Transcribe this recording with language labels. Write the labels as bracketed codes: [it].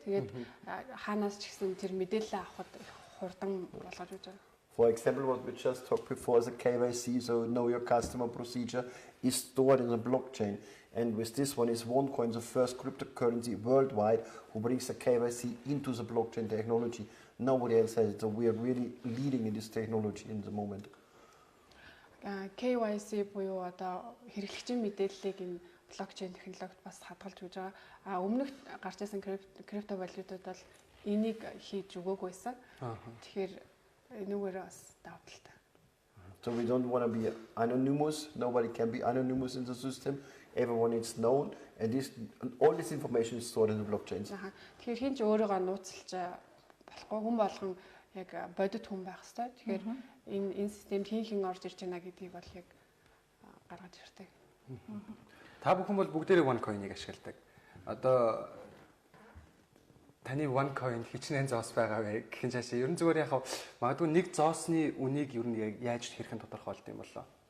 [mn] Тэгээд хаанаас ч гэсэн тэр мэдээлэл авахд хурдан болгож өгч байгаа. [en] For example, what we just talked before, the KYC, so know your customer procedure, is stored in the blockchain. And with this one is OneCoin, the first cryptocurrency worldwide who brings the KYC into the blockchain technology. Nobody else has it, so we are really leading in this technology in the moment. [mn] KYC буюу одоо хэрэглэгчийн мэдээллийг энэ блокчейн технологид бас хадгалж өгч байгаа. Өмнөх гарч ирсэн криптовалютууд бол энийг хийж өгөөгүй байсан. Тэгэхээр энүүгээр бас давуу талтай. [en] So we don't want to be anonymous. Nobody can be anonymous in the system. Everyone is known, and all this information is stored in the blockchains. [mn] Тэгэхээр хин ч өөрийгөө нууцлж болохгүй, хүн болгон яг бодит хүн байх хэрэгтэй. Тэгэхээр энэ системд хин орж ирж байна гэдгийг бол яг гаргаж ирдэг. Та бүхэн бол бүгдээрээ OneCoin-ыг ашигладаг. Одоо таны OneCoin хичнээн зоос байгаа вэ гэхин цаашаа ерөн зүгээр яг магадгүй нэг зоосны үнийг ер нь яаж хэрхэн тодорхойлд юм болоо.